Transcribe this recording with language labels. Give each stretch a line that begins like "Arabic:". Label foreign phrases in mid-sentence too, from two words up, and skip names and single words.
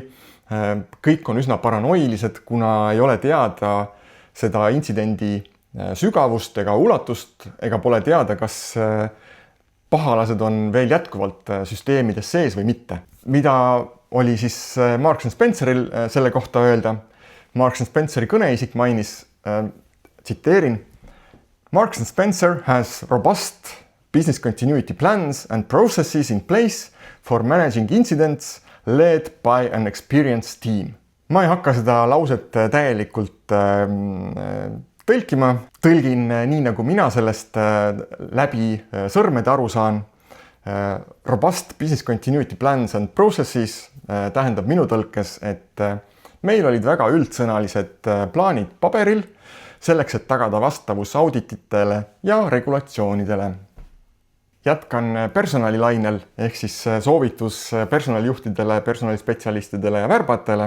Estonian: Kõik on üsna paranoilised, kuna ei ole teada seda intsidendi sügavust ega ulatust, ega pole teada, kas pahalased on veel jätkuvalt süsteemides sees või mitte. Mida oli siis Marks & Spenceril selle kohta öelda? Marks & Spenceri kõneisik mainis, tsiteerin,
English: Marks & Spencer has robust business continuity plans and processes in place for managing incidents led by an experienced team.
Estonian: Ma ei hakka seda lauset täielikult tõlkima. Tõlgin nii, nagu mina sellest läbi sõrmede aru saan.
English: Robust business continuity plans and processes
Estonian: tähendab minu tõlkes, et meil olid väga üldsõnalised plaanid paberil, selleks, et tagada vastavus audititele ja regulatsioonidele. Jätkan personalilainel ehk siis soovitus personalijuhtidele, personalispetsialistidele ja värbajatele.